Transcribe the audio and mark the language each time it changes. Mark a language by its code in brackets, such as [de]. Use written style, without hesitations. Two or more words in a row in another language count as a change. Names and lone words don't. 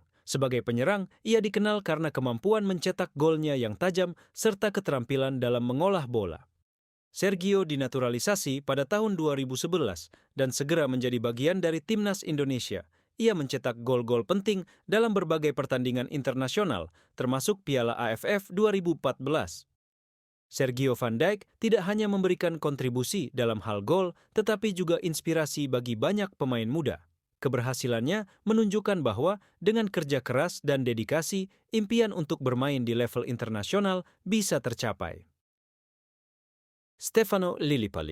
[id] Sebagai penyerang, ia dikenal karena kemampuan mencetak golnya yang tajam serta keterampilan dalam mengolah bola. Sergio dinaturalisasi pada tahun 2011 dan segera menjadi bagian dari timnas Indonesia. Ia mencetak gol-gol penting dalam berbagai pertandingan internasional, termasuk Piala AFF 2014. Sergio van Dijk tidak hanya memberikan kontribusi dalam hal gol, tetapi juga inspirasi bagi banyak pemain muda. Keberhasilannya menunjukkan bahwa dengan kerja keras dan dedikasi, impian untuk bermain di level internasional bisa tercapai. Stefano Lillipali.